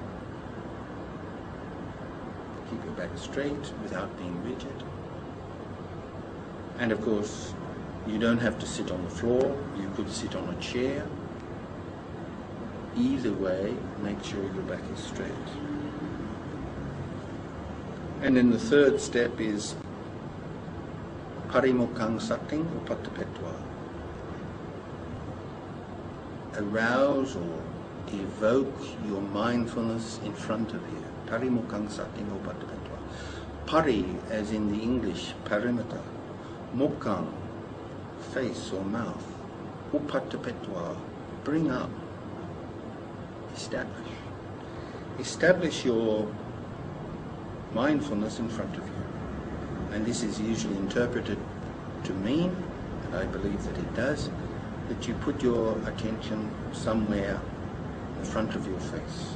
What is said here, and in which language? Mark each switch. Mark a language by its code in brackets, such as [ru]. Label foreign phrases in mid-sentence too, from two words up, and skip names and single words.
[en] Keep your back straight without being rigid. And of course, you don't have to sit on the floor. You could sit on a chair. Either way, make sure your back is straight. And then the third step is [pi] parimukkhang satting upattapetva. [en] Arouse or evoke your mindfulness in front of you. [pi] Parimukkhang satting upattapetva. [en] Pari, as in the English perimeter. Mukkhang, face or mouth. Upattapetva, bring up. Establish. Establish your mindfulness in front of you. And this is usually interpreted to mean, and I believe that it does, that you put your attention somewhere in front of your face.